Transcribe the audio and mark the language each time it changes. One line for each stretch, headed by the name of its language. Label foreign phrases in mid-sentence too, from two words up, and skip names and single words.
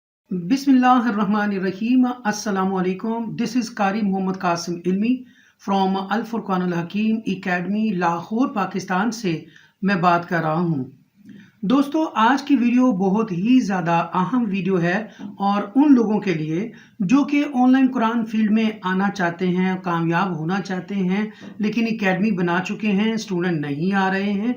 Arabic: Bismillahirrahmanirrahim. السلام عليكم.
English: This is Qari Muhammad Qasim Ilmi from Al Furqan Al Hakim Academy
Urdu: لاہور پاکستان سے میں بات کر رہا ہوں. دوستو، آج کی ویڈیو بہت ہی زیادہ اہم ویڈیو ہے اور ان لوگوں کے لیے جو کہ آن لائن قرآن فیلڈ میں آنا چاہتے ہیں، کامیاب ہونا چاہتے ہیں، لیکن اکیڈمی بنا چکے ہیں، اسٹوڈنٹ نہیں آ رہے ہیں.